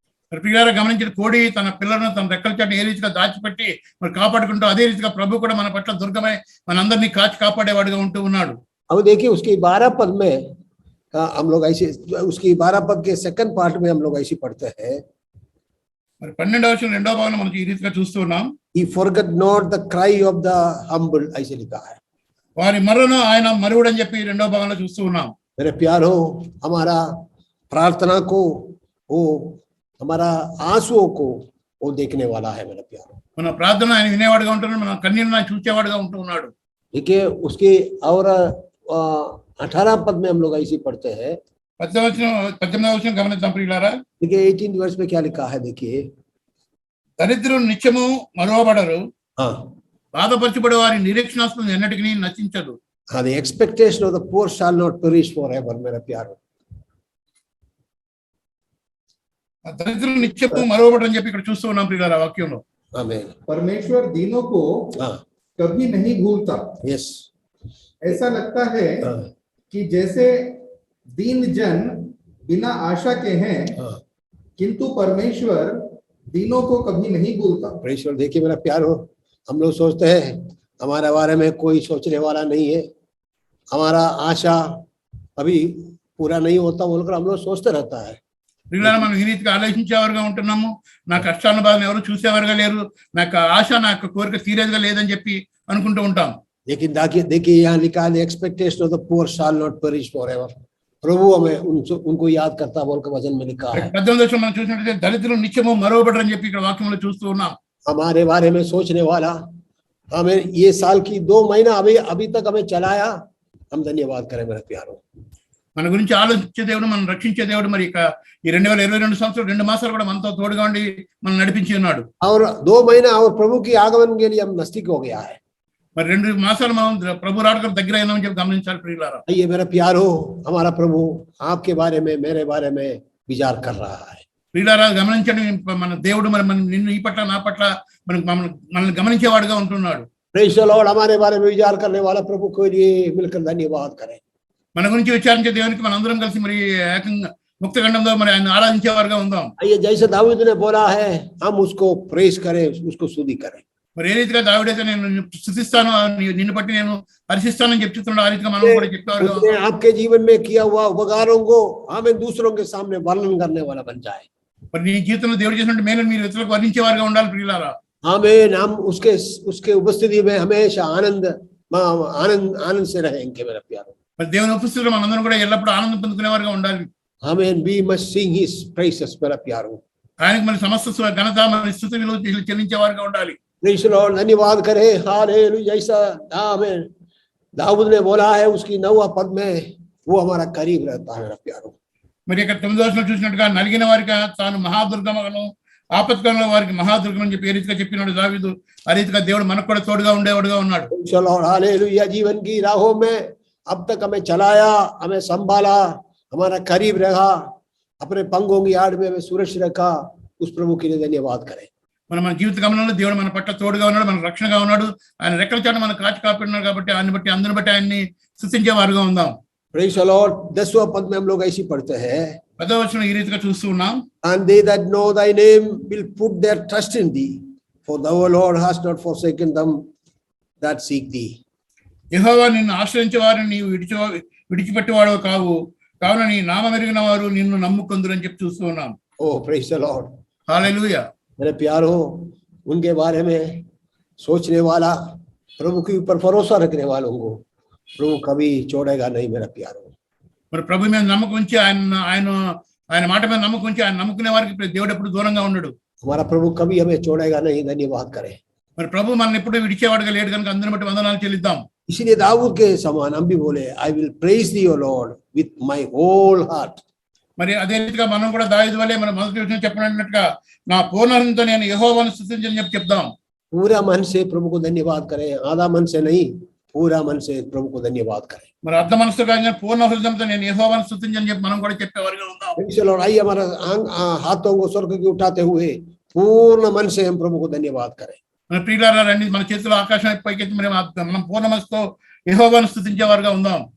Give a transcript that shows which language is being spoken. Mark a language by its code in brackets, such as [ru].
[te] మరి ప్రియులారా గమనించిన కోడి తన పిల్లలను తన రెక్కల చాటున ఏ రీతిగా దాచిపెట్టి మరి కాపాడుకుంటూ, అదే రీతిగా ప్రభు కూడా మన పట్ల దుర్గమై మనందరినీ కాపాడేవాడుగా ఉంటూ ఉన్నాడు. [hi] अब देखिए उसकी 12 पद में हम लोग ऐसे, उसकी 12 पद के सेकंड पार्ट में हम लोग ऐसे पढ़ते हैं. [te] మరి 12వ వచనం రెండవ భాగంలో మనం ఈ రీతిగా చూస్తూ ఉన్నాం. [en] He forgot not the cry of the humble, [hi] ऐसे लिखा है. [te] వారి మరణను ఆయన మరువుడని చెప్పి రెండవ భాగంలో చూస్తూ ఉన్నాం. [hi] मेरे प्यारो, हमारा प्रार्थना को, वो हमारा आंसुओं को वो देखने वाला है मेरे प्यारो. [te] మన ప్రార్థన ఆయన వినేవాడుగా ఉంటున్నాడు, మన కన్నీరును ఆయన చూచేవాడుగా ఉంటూ ఉన్నాడు. [hi] देखिए उसके और 18 पद में हम लोग ऐसे पढ़ते हैं. [te] 18వ వచనం గమనిద్దాం ప్రియులారా. [hi] देखिए 18 वर्ष में क्या लिखा है, देखिए. [te] దరిద్రులు నిత్యము మరువబడరు, [hi] हाँ, [te] బాధపరచబడే వారి నిరీక్షణాస్పదం ఎన్నటికీ నశించదు. [en] हाँ, the expectation of the poor shall not perish forever [hi] मेरे प्यारो. [te] దరిద్రులు నిత్యము మరువబడరు అని చెప్పి ఇక్కడ చూస్తూ ఉన్నాం ప్రియులారా వాక్యంలో. [hi] आमीन. परमेश्वर दीनों को हाँ, कभी नहीं भूलता. यस. ऐसा लगता है हाँ. कि जैसे दीन जन बिना आशा के हैं, हाँ, किंतु परमेश्वर दीनों को कभी नहीं भूलता। प्रेषण देखिए मेरा प्यार हो, हम लोग सोचते हैं हमारे बारे में कोई सोचने वाला नहीं है, हमारा आशा अभी पूरा नहीं होता बोलकर हम लोग सोचते रहता है। [te] ప్రియులారా, మనం ఈ రీతిగా ఆలోచించేవారుగా ఉంటున్నాము. నా కష్టాలను బాధను ఎవరు చూసేవారుగా లేరు, నా యొక్క ఆశ నా యొక్క కోరిక తీరేదిగా లేదని చెప్పి అనుకుంటూ ఉంటాం. [hi] लेकिन देखिए यहाँ लिखा है [en] Expectation of the poor shall not perish forever. [hi] प्रभु हमें उनको याद करता बोलकर वचन में लिखा है। [te] 18వ మనం చూసినట్లయితే దళితులు నిత్యము మరవబడరని చెప్పి ఇక్కడ వాక్యంలో చూస్తూ ఉన్నాం. [hi] हमारे बारे में सोचने वाला हमें ये साल की 2 महीना अभी तक हमें चलाया, हम धन्यवाद करें मेरे प्यारों। [te] మన గురించి ఆలోచించే దేవుడు, మనం రక్షించే దేవుడు మరి ఇక ఈ 2022 సంవత్సరం 2 మాసాలు కూడా మనతో తోడుగా ఉండి మనం నడిపించి ఉన్నాడు. [hi] और 2 महीना और प्रभु की आगमन के लिए हम नजदीक हो गया है। [te] మరి 2 మాసాలు మనం ప్రభు రాకడకు దగ్గర అయినామని చెప్పి గమనించాలి ప్రియులారా. [hi] ये मेरा प्यारो, हमारा प्रभु आपके बारे में मेरे बारे में विचार कर रहा है। [te] ప్రియులారా, గమనించండి, మన దేవుడు మరి నిన్ను ఈ పట్ల నా పట్ల మనల్ని గమనించేవాడుగా ఉంటున్నాడు. [en] praise the Lord, [hi] हमारे बारे में विचार करने वाला प्रभु को लिए मिलकर धन्यवाद करें। [te] మన గురించి విచారించే దేవునికి మన అందరం కలిసి మరి ఏకంగా ముక్తఖండంలో మరి ఆయన ఆరాధించేవారుగా ఉందాం. [hi] ये जैसे दाऊद ने बोला है हम उसको प्रेज करें, उसको स्तुति करें। [te] మరి ఏ రీతిగా దావీదైతే నేను స్తుతిస్తాను, నిన్ను బట్టి నేను హర్షిస్తానని చెప్తున్నాడు, ఆ రీతిగా మనం కూడా చెప్పేవారుగా [hi] उसने आपके जीवन में किया हुआ उपकारों को हमें दूसरों के सामने वर्णन करने वाला बन जाए। [te] మరి నీ జీవితంలో దేవుడు చేసినట్టు మేలు మీరు ఇతరులకు వర్ణించేవారుగా ఉండాలి ప్రియులారా. [hi] आमीन। हम उसके उपस्थिति में हमेशा आनंद से रहेंगे मेरा प्यारो। [te] మరి దేవుని ఉపస్థితిలో మనందరం కూడా ఎల్లప్పుడూ ఆనందం పొందుకునేవారుగా ఉండాలి. [hi] आमीन। [en] we must sing his praises [hi] मेरा प्यारो। [te] ఆయనకు మరి సమస్త ఘనత మరి స్తుతులు చెల్లించేవారుగా ఉండాలి. [en] praise the Lord, [hi] धन्यवाद करें। हालेलुया। जैसा आमीन दाऊद ने बोला है उसकी 9वां पद में, वो हमारा करीब रहता है मेरा प्यारो। [te] మరి ఇక్కడ 9వ వచనంలో చూసినట్టుగా నలిగిన వారికి తాను మహాదుర్గమను, ఆపత్కాలంలో వారికి మహాదుర్గం అని చెప్పి ఏ రీతిగా చెప్పినాడు దావీదు, ఆ రీతిగా దేవుడు మనకు కూడా తోడుగా ఉండేవాడుగా ఉన్నాడు. [hi] चलो हालेलुया। जीवन की राहों में अब तक हमें चलाया, हमें संभाला, हमारा करीब रहा, अपने पंगों की आड़ में हमें सुरक्षित रखा, उस प्रभु के लिए धन्यवाद करें। [te] మన జీవిత గమనంలో దేవుడు మన పట్ల తోడుగా ఉన్నాడు, మన రక్షణగా ఉన్నాడు, ఆయన రెక్కల చాటు మన కాచి కాపాడినాడు కాబట్టి ఆయన బట్టి అందరిని బట్టి ఆయన్ని స్తుతించే వారుగా ఉందాం. [en] Praise the Lord. [hi] 10वां पद में हम लोग ऐसी पढ़ते हैं, [te] 10వ వచనం ఈ రీతిగా చూస్తూ ఉన్నాం. [en] and they that know thy name will put their trust in thee, for thou Lord hast not forsaken them that seek thee. [te] యెహోవా నిన్ను ఆశ్రయించే వారిని నీవు విడిచిపెట్టేవాడు కావు, కావున నీ నామం ఎరిగిన వారు నిన్ను నమ్ముకొందురు అని చెప్పి చూస్తూ ఉన్నాం. [en] Oh praise the Lord। [te] హల్లెలూయా. [hi] मेरे प्यारो, उनके बारे में सोचने वाला, प्रभु के ऊपर भरोसा रखने वालों को प्रभु कभी छोड़ेगा नहीं मेरा प्यारो। [te] మరి ప్రభు మీద నమ్మకం ఉంచి ఆయన మాట మీద నమ్మకం ఉంచి ఆయన నమ్ముకునే వారికి దేవుడు ఎప్పుడు దూరంగా ఉండడు. [hi] हमारा प्रभु कभी हमें छोड़ेगा नहीं, धन्यवाद करें। [te] మరి ప్రభు మనల్ని ఎప్పుడు విడిచేవాడుగా లేడు కనుక అందరిని బట్టి వందనాలు చెల్లిద్దాం. [hi] इसीलिए दाऊद के समान हम भी बोले, [en] I will praise thee O Lord with my whole heart. [te] మరి అదే రీతిగా మనం కూడా దావీదు వలె మన మొదటి విషయం చెప్పినట్టుగా నా పూర్ణ హృదయంతో నేను యెహోవాను స్తుతించని చెప్పి చెప్దాం. [hi] पूरा मन से प्रभु को धन्यवाद करें, आधा मन से नहीं, पूरा मन से प्रभु को धन्यवाद करें। [te] మరి అర్ధ మనసుతో కాదు, పూర్ణ హృదయంతో నేను యెహోవాను స్తుతించని చెప్పి మనం కూడా చెప్పేవారుగా ఉందాం. [hi] चलो आइए हमारा हाथों को स्वर्ग की उठाते हुए पूर्ण मन से हम प्रभु को धन्यवाद करें। [te] మన ప్రియులారా రండి, మన చేతిలో ఆకాశం పైకెత్తి మనం పూర్ణ మనసుతో యెహోవాను స్తుతించేవారుగా ఉందాం.